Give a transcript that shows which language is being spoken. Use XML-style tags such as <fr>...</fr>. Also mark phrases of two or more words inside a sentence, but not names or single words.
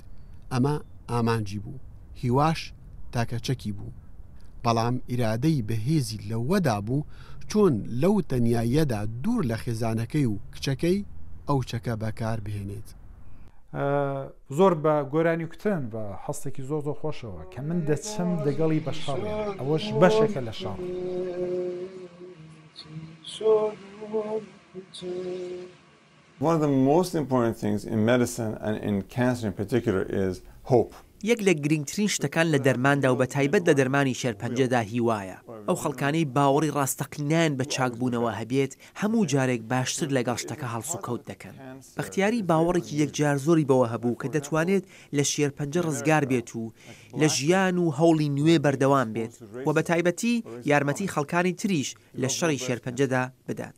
<ckb>ئەمە ئامانجی بوو، هیواش تاکە چەکی بوو، بەڵام ئیرادەی بەهێزی لەوەدا بوو چۆن لەو تەنیاییەدا دوور لە خێزانەکەی و کچەکەی ئەو چەکە بەکار بهێنێت. زۆر بە گۆرانی کوتن بە هەستێکی زۆر زۆر خۆشەوە کە من دەچم دەگەڵی بە شەڕێ، ئەوەش بەشێکە لە شەڕ.</ckb> <en>One of the most important things in medicine and in cancer in particular is hope.</en> <ckb>یەک لە گرنگترین شتەکان لە دەرماندا و بە تایبەت لە دەرمانی شێرپەنجەدا هیوایە. ئەو خەڵکانەی باوەڕی ڕاستەقینان بە چاکبوونەوە هەبێت هەموو جارێک باشتر لەگەڵ شتەکە هەڵس و کەوت دەکەن. بەختیاری باوەڕێکی یەکجار زۆری بەوە هەبوو کە دەتوانێت لە شێرپەنجە ڕزگار بێت و لە ژیان و هەوڵی نوێ بەردەوام بێت و بە تایبەتی یارمەتی خەڵکانی تریش لە شەڕی شێرپەنجەدا بدات.</ckb>